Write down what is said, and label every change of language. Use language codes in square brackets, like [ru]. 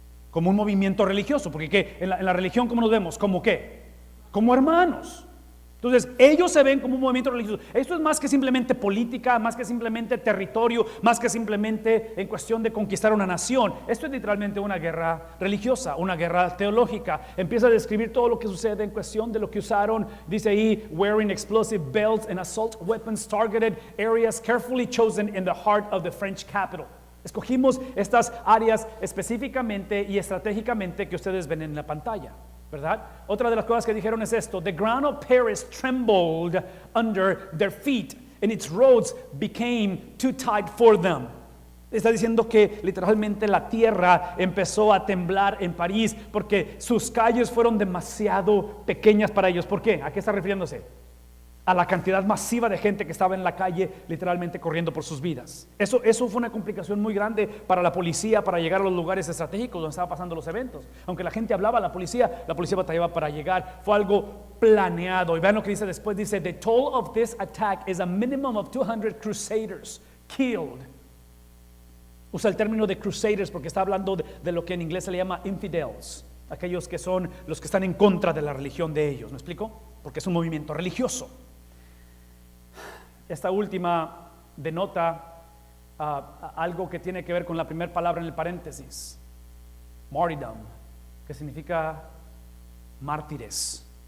[es] Como un movimiento religioso, porque ¿qué? En la religión, ¿cómo nos vemos? ¿Como qué? Como hermanos. Entonces, ellos se ven como un movimiento religioso. Esto es más que simplemente política, más que simplemente territorio, más que simplemente en cuestión de conquistar una nación. Esto es literalmente una guerra religiosa, una guerra teológica. Empieza a describir todo lo que sucede en cuestión de lo que usaron. Dice ahí, [en] wearing explosive belts and assault weapons targeted areas carefully chosen in the heart of the French capital. [es] Escogimos estas áreas específicamente y estratégicamente que ustedes ven en la pantalla, ¿verdad? Otra de las cosas que dijeron es esto: [en] the ground of Paris trembled under their feet and its roads became too tight for them. [es] Está diciendo que literalmente la tierra empezó a temblar en París porque sus calles fueron demasiado pequeñas para ellos. ¿Por qué? ¿A qué está refiriéndose? A la cantidad masiva de gente que estaba en la calle literalmente corriendo por sus vidas. Eso fue una complicación muy grande para la policía, para llegar a los lugares estratégicos donde estaban pasando los eventos. Aunque la gente hablaba, la policía batallaba para llegar. Fue algo planeado. Y vean lo que dice después. [en] Dice, the toll of this attack is a minimum of 200 crusaders killed. [es] Usa el término de crusaders porque está hablando de lo que en inglés se le llama infidels, aquellos que son los que están en contra de la religión de ellos. ¿Me explico? Porque es un movimiento religioso. Esta última denota algo que tiene que ver con la primera palabra en el paréntesis, martyrdom, que significa mártires.